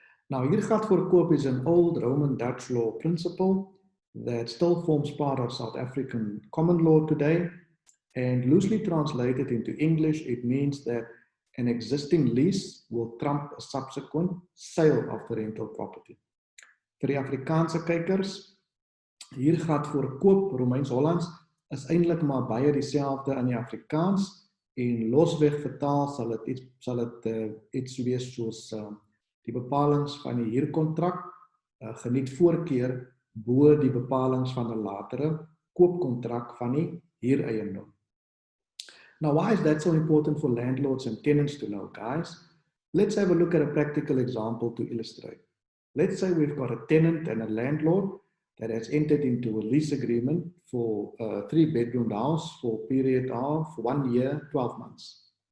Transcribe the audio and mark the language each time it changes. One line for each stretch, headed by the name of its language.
English: Now, hier gaat voor koop is an old Roman Dutch law principle that still forms part of South African common law today. And loosely translated into English, it means that an existing lease will trump a subsequent sale of the rental property.
Afrikaans: Vir die Afrikaanse kykers, hier gaat voor koop Romeins-Hollands is eintlik maar baie dieselfde in die Afrikaans en losweg vertaal sal dit iets wees soos die bepalings van die huurkontrak geniet voorkeur bo die bepalings van 'n latere koopkontrak van die huureiendom.
English: Now, why is that so important for landlords and tenants to know, guys? Let's have a look at a practical example to illustrate. Let's say we've got a tenant and a landlord that has entered into a lease agreement for a 3-bedroom house for a period of 1 year, 12 months.